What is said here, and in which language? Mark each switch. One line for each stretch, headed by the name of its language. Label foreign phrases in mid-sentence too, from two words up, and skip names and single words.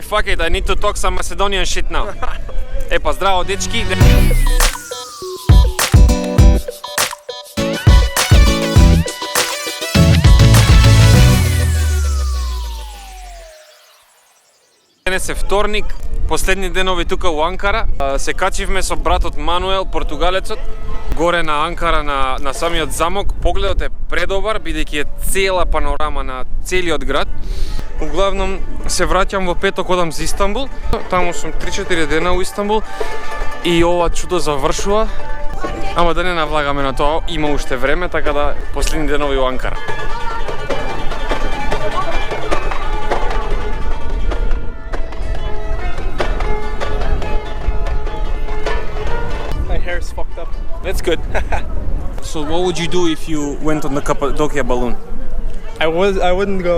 English: Fuck it, I need to talk some Macedonian shit now.
Macedonian: Па здраво дечки. Денес е вторник, последни денови тука у Анкара. Се качивме со братот Мануел, португалецот, горе на Анкара на самиот замок. Погледот е предобар, бидејќи е цела панорама на целиот град. Углавном се враќам во петок, одам за Истанбул. Таму сум 3-4 дена у Истанбул и ова чудо завршува. Ама да не навлагаме на тоа, има уште време, така да последни денови у Анкара.
English: Hair's fucked up. That's good. So what would you do if you went on the Cappadocia balloon? I wouldn't go.